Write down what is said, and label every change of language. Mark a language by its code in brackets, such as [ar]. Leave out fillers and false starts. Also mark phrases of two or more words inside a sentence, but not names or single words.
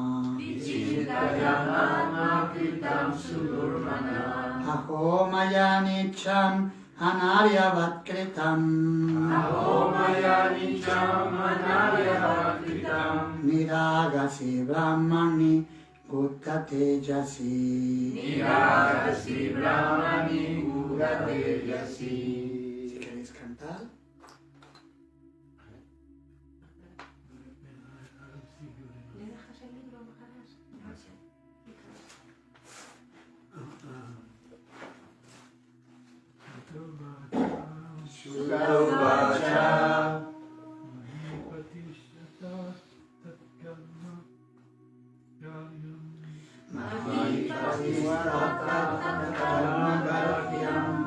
[sa] aho maya nicham anaryavat kritam niragasi brahmani buddha tejasi [es] si queréis cantar. ¿Le dejas el libro, Maharaj? [sa] Sutta uvaca Mahipatistva tatkarma garhyam